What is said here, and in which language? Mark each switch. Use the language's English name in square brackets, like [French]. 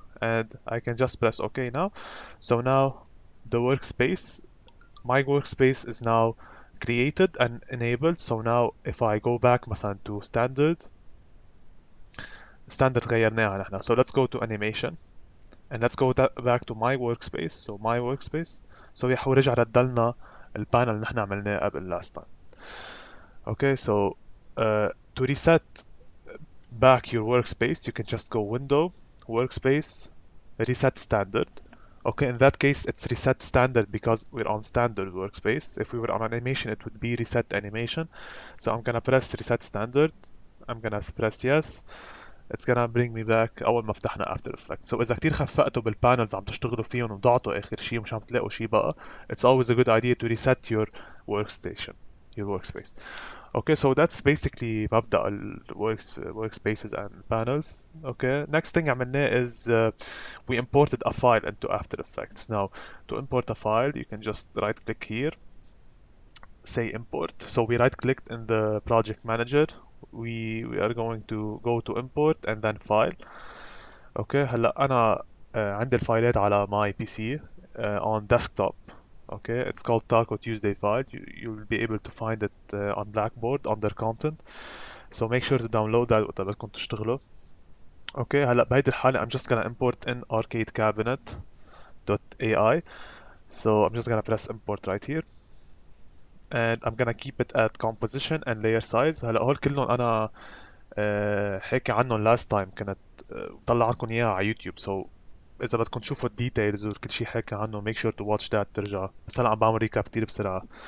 [English] And I can just press OK now. So now the workspace, my workspace is now created and enabled. So now if I go back [Arabic] مثلا [English] to standard [Arabic] غيرناها نحن. [English] So let's go to animation. And let's go back to my workspace. So my workspace. So [Arabic] يحو رجع ردلنا البانل اللي نحن عملناه قبل [English] last time. Okay, so to reset back your workspace, you can just go Window, Workspace, Reset Standard. Okay, in that case, it's Reset Standard because we're on Standard Workspace. If we were on Animation, it would be Reset Animation. So I'm gonna press Reset Standard. I'm gonna press Yes. It's gonna bring me back [Arabic] اول ما فتحنا [English] After Effects. [Arabic] So اذا كتير خفقتوا بالبانلز عم تشتغلوا فيهم وضعتوا اخر شيء ومش عم تلاقوا شيء بقى, [English] it's always a good idea to reset your workstation, your workspace. Okay, so that's basically [Arabic] مبدأ ال [English] workspaces and panels. Okay, next thing [Arabic] عملناه [English] is we imported a file into After Effects. Now, to import a file, you can just right click here, say import. So we right clicked in the project manager. We are going to go to import and then file. [Arabic] اوكي هلا انا عندي الفايلات على [English] my PC on desktop. Okay, it's called Taco Tuesday file. You will be able to find it on Blackboard under content. So make sure to download that [Arabic] وقت بدكم تشتغلوا. [English] Okay, [Arabic] هلا بهيدي الحالة [English] I'm just gonna import in arcade cabinet.ai. So I'm just gonna press import right here. And I'm gonna keep it at composition and layer size. [Arabic] هلا هول كلهم انا حكي عنهم [English] last time [Arabic] كنت طلع لكم اياها على يوتيوب. [English] So [Arabic] اذا بدكم تشوفوا الديتيلز وكل شيء حكى عنه [English] make sure to watch that [Arabic] ترجع. بس هلا عم بعمل ريكاب كتير بسرعة.